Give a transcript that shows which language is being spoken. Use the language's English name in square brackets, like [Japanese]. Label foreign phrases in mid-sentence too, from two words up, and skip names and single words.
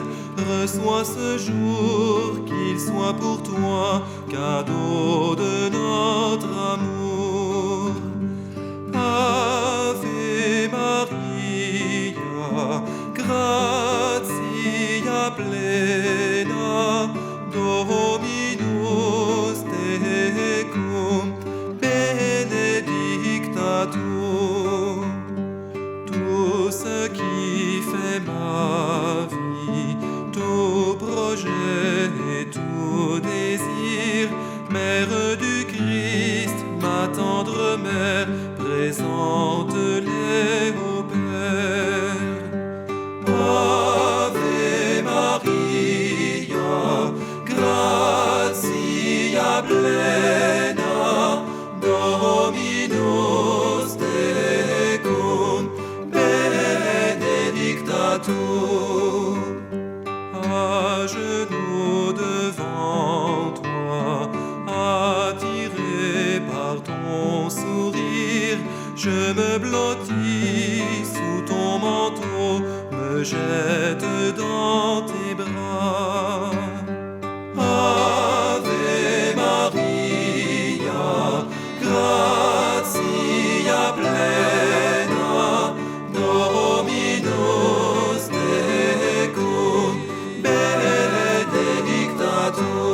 [French] Reçois ce jour, qu'il soit pour toi cadeau de notre amour. [Latin] Ave Maria, gratia plena, Dominus tecum, benedicta tu. [French] Tout ce qui fait ma vie, tout projet et tout désir, Mère du Christ, ma tendre mère, présente-les au Père. [Latin] Ave Maria, gratia plena, Dominus tecum, benedicta tu. [French] À genoux devant toi, attiré par ton sourire, je me blottis sous ton manteau, me jette dans tes bras. [Latin] Ave Maria, gratia plena, Dominus tecum, benedicta tu.